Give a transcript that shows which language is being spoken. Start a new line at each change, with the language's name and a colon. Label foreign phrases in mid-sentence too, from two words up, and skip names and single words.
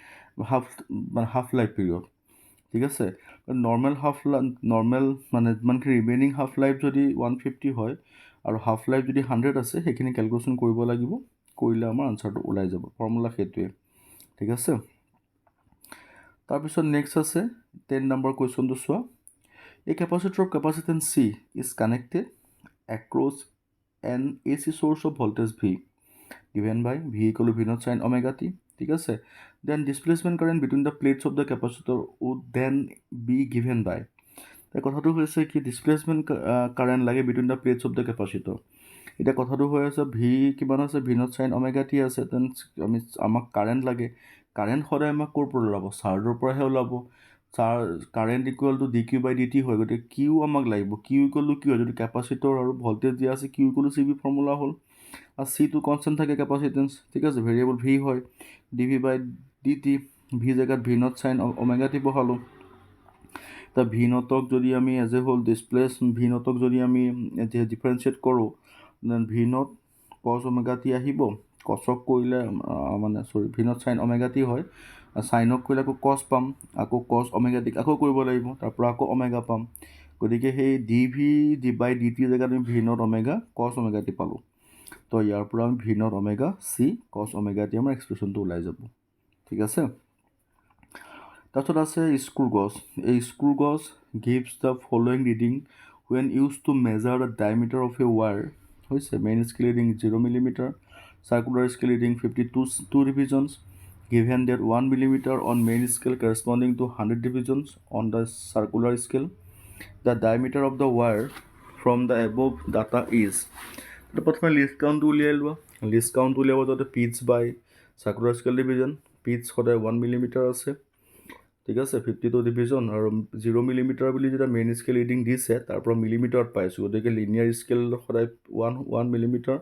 English: half life period
Assamese: ঠিক আছে নৰ্মেল মানে যিমানখিনি ৰিমেইনিং
English: half life
Assamese: যদি 150 হয় আৰু
English: half life
Assamese: যদি 100 আছে সেইখিনি কেলকুলেশ্যন কৰিব লাগিব কৰিলে আমাৰ আনচাৰটো ওলাই যাব ফৰ্মুলা সেইটোৱে ঠিক আছে তাৰপিছত নেক্সট আছে 10 নম্বৰ কুৱেশ্যনটো চোৱা A
English: capacitor of capacitance C is connected across an AC source of voltage V given by V equal to V naught sin omega t
Assamese: ঠিক আছে
English: then displacement current between the plates of the capacitor would then be given by
Assamese: কথাটো হৈছে কি
English: displacement current লাগে between the plates of the capacitor
Assamese: এটা কথাটো হৈ আছে V কিমান আছে
English: V naught sin omega t
Assamese: আছে then আমি আমাক কাৰেণ্ট লাগে কাৰেণ্ট সদায় আমাক ক'ৰ পৰা ওলাব চাৰ্জৰ পৰাহে ওলাব
English: current equal to
Assamese: dq/dt হয় গতিকে কিউ আমাক লাগিব
English: Q equal to
Assamese: কি হয় যদি কেপাচিটৰ আৰু ভল্টেজ দিয়া আছে
English: Q equal to
Assamese: CB ফৰ্মুলা হ'ল আৰু চিটো কনষ্টেণ্ট থাকে কেপাচিটেন্স ঠিক আছে
English: variable V
Assamese: হয় dv/dt ভি জেগাত
English: V naught sin omega t
Assamese: বহালোঁ তা
English: V naught
Assamese: যদি আমি
English: as a whole displace V naught
Assamese: যদি আমি ডিফাৰেঞ্চিয়েট কৰোঁ
English: then V naught cos omega t
Assamese: আহিব কছক কৰিলে মানে
English: V naught sine omega t
Assamese: হয় চাইনক কৰিলে আকৌ কছ পাম আকৌ
English: cos omega t
Assamese: আকৌ কৰিব লাগিব তাৰপৰা আকৌ ওমেগা পাম গতিকে সেই dv/dt জেগাত আমি
English: V naught omega cos omega t
Assamese: পালোঁ তো ইয়াৰ পৰা আমি
English: V naught omega C cos omega t
Assamese: আমাৰ এক্সপ্ৰেশ্যনটো ওলাই যাব ঠিক আছে তাৰপিছত আছে
English: screw gauge এই screw gauge gives the following reading when used to measure the diameter of a wire হৈছে main scale reading 0 mm circular scale reading 52 divisions given that 1 mm on main scale corresponding to 100 divisions on the circular scale the diameter of the wire from the above data is
Assamese: প্ৰথমে
English: least count
Assamese: উলিয়াই লোৱা
English: least count
Assamese: উলিয়াব যাতে
English: pitch by circular scale division pitch
Assamese: সদায় 1 mm আছে ঠিক আছে 52 ডিভিজন আৰু 0 mm বুলি যেতিয়া
English: main scale reading
Assamese: দিছে তাৰ পৰা মিলিমিটাৰত পাইছোঁ গতিকে
English: linear scale
Assamese: সদায় 1 mm